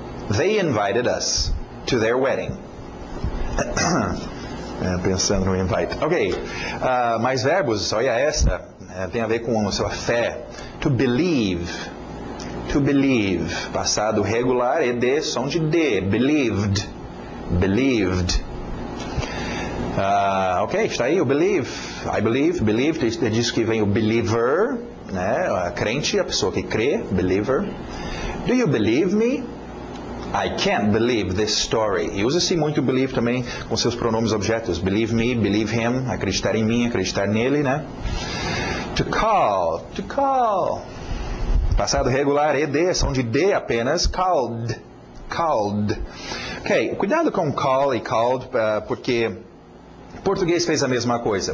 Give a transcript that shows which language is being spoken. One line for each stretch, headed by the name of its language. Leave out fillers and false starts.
English: They invited us to their wedding.
Portuguese: Pensando no invite. Ok, mais verbos, olha esta, tem a ver com a sua fé.
English: To believe. To believe.
Portuguese: Passado regular, ed, som de D.
English: Believed. Believed.
Portuguese: Ok, está aí o believe.
English: I believe, believe,
Portuguese: diz que vem o believer, né? A crente, a pessoa que crê, believer.
English: Do you believe me? I can't believe this story.
Portuguese: E usa-se muito believe também com seus pronomes objetos.
English: Believe me, believe him,
Portuguese: acreditar em mim, acreditar nele, né?
English: To call, to call.
Portuguese: Passado regular, ed, som de D apenas,
English: called, called.
Portuguese: Ok, cuidado com call e called, porque o português fez a mesma coisa.